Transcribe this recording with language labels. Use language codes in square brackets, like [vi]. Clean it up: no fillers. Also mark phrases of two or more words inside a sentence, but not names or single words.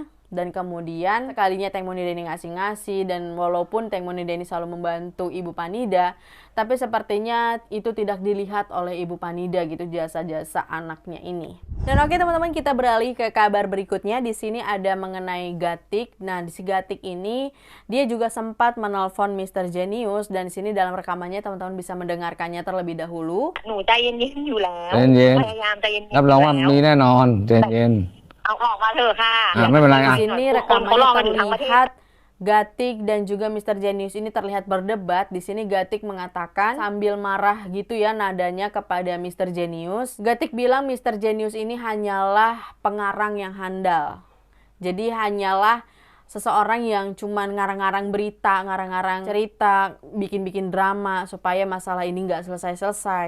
[id] Dan kemudian sekalinya Teng Monida ini ngasih-ngasih, dan walaupun Teng Monida ini selalu membantu Ibu Panida, tapi sepertinya itu tidak dilihat oleh Ibu Panida gitu, jasa-jasa anaknya ini. Dan oke teman-teman, kita beralih ke kabar berikutnya. Di sini ada mengenai Gatik. Nah, di si Gatik ini dia juga sempat menelpon Mr. Genius, dan di sini dalam rekamannya teman-teman bisa mendengarkannya terlebih dahulu. [th] หนูใจเย็นๆอยู่แล้ว ใจเย็น พยายามใจเย็นๆ รับรองว่า อยู่ มี แล้ว แน่นอนใจเย็น เอาออกมาเถอะค่ะ ไม่เป็นไร [id] Di sini [th] คนเขารอกันอยู่ [id] rekamannya [th] ทั้งประเทศ [id] terlihat Gatik dan juga Mr. Genius ini terlihat berdebat. Di sini Gatik mengatakan sambil marah gitu ya nadanya kepada Mr. Genius. Gatik bilang Mr. Genius ini hanyalah pengarang yang handal. Jadi hanyalah seseorang yang cuman ngarang-ngarang berita, ngarang-ngarang cerita, bikin-bikin drama supaya masalah ini nggak selesai-selesai.